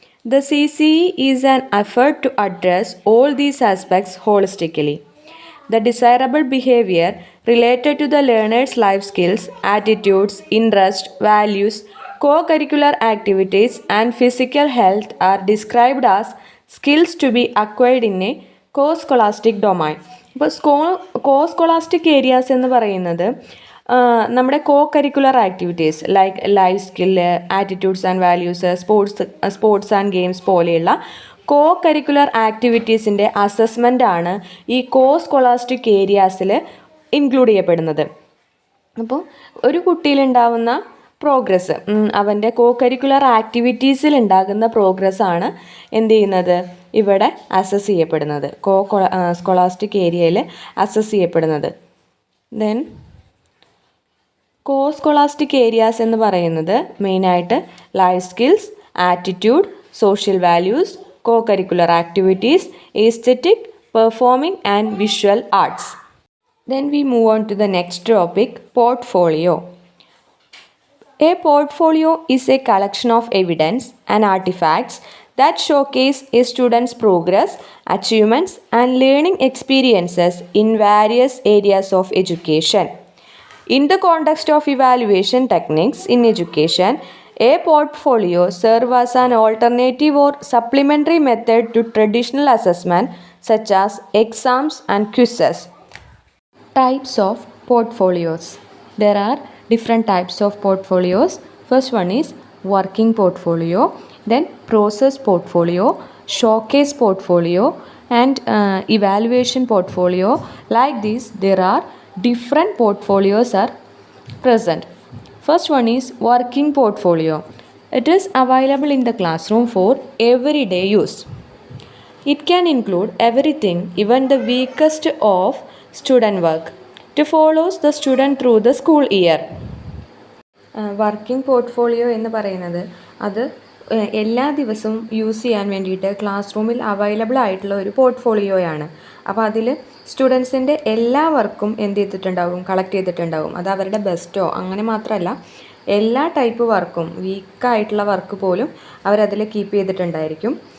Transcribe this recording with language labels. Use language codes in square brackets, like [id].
[en] The CCE is an effort to address all these aspects holistically. The desirable behavior related to the learner's life skills, attitudes, interests, values, co-curricular activities, and physical health are described as skills to be acquired in a co-scholastic domain. [ml] ഇപ്പോൾ co-scholastic areas എന്ന് പറയുന്നത് നമ്മുടെ co-curricular activities like life skill, attitudes and values, sports and games പോലെയുള്ള co-curricular ആക്ടിവിറ്റീസിൻ്റെ assessment ആണ് ഈ co-scholastic ഏരിയാസിൽ include ചെയ്യപ്പെടുന്നത്. അപ്പോൾ ഒരു കുട്ടിയിലുണ്ടാവുന്ന പ്രോഗ്രസ്, അവൻ്റെ co-curricular ആക്ടിവിറ്റീസിൽ ഉണ്ടാകുന്ന പ്രോഗ്രസ്സാണ് എന്ത് ചെയ്യുന്നത്? ഇവിടെ അസസ് ചെയ്യപ്പെടുന്നത്, സ്കോളാസ്റ്റിക് ഏരിയയിൽ അസസ് ചെയ്യപ്പെടുന്നത്. ദെൻ co-scholastic ഏരിയാസ് എന്ന് പറയുന്നത് മെയിനായിട്ട് life skills, attitude, social values, co-curricular activities, aesthetic, performing and visual arts. [en] Then we move on to the next topic, portfolio. A portfolio is a collection of evidence and artifacts that showcase a student's progress, achievements, and learning experiences in various areas of education. In the context of evaluation techniques in education, a portfolio serves as an alternative or supplementary method to traditional assessment such as exams and quizzes. Types of portfolios. There are different types of portfolios. First one is working portfolio, then process portfolio, showcase portfolio, and evaluation portfolio. Like this, there are different portfolios are present. First one is working portfolio. It is available in the classroom for everyday use. It can include everything, even the weakest of student work, to follows the student through the school year. [ml] Working portfolio എന്ന് പറയുന്നത് അത് എല്ലാ ദിവസവും use ചെയ്യാൻ വേണ്ടിയിട്ട് class റൂമിൽ available ആയിട്ടുള്ള ഒരു പോർട്ട്ഫോളിയോയാണ്. അപ്പോൾ അതിൽ സ്റ്റുഡൻസിൻ്റെ എല്ലാ വർക്കും എന്ത് ചെയ്തിട്ടുണ്ടാവും? കളക്ട് ചെയ്തിട്ടുണ്ടാവും. അത് അവരുടെ ബെസ്റ്റോ അങ്ങനെ മാത്രമല്ല, എല്ലാ ടൈപ്പ് വർക്കും, വീക്കായിട്ടുള്ള വർക്ക് പോലും അവരതിൽ കീപ്പ് ചെയ്തിട്ടുണ്ടായിരിക്കും.